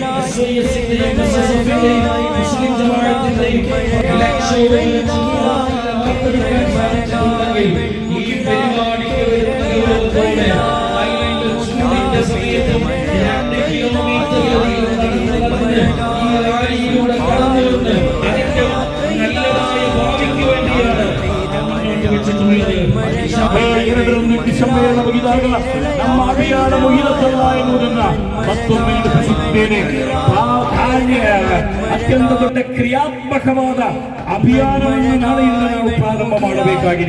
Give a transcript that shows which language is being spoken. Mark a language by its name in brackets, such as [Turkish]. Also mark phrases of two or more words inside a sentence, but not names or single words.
[Malayalam] മുസ്ലിം ജമാഅത്തിന്റെയും ഈ പരിപാടിക്ക് വരുന്ന ഗൗരവത്തോടെ ചൂടിന്റെ സമയത്തും 2 കിലോമീറ്ററുകളിൽ നടന്ന് ഈ റാലിയിലൂടെ കടന്നു വന്ന് അതിന്റെ നല്ലതായ ഭാവിക്ക് വേണ്ടിയാണ് [Kannada] ಸಮ್ಮೇಳನ ಮುಗಿದಾಗ ನಮ್ಮ ಅಭಿಯಾನ ಮುಗಿದದ್ದಲ್ಲ ಎನ್ನುವುದನ್ನ ಮತ್ತೊಮ್ಮೆ ನೆನಪಿಸುತ್ತೇನೆ. ಅತ್ಯಂತ ದೊಡ್ಡ ಕ್ರಿಯಾತ್ಮಕವಾದ ಅಭಿಯಾನವನ್ನು ನಾಳೆಯಿಂದ ನಾವು ಪ್ರಾರಂಭ ಮಾಡಬೇಕಾಗಿದೆ.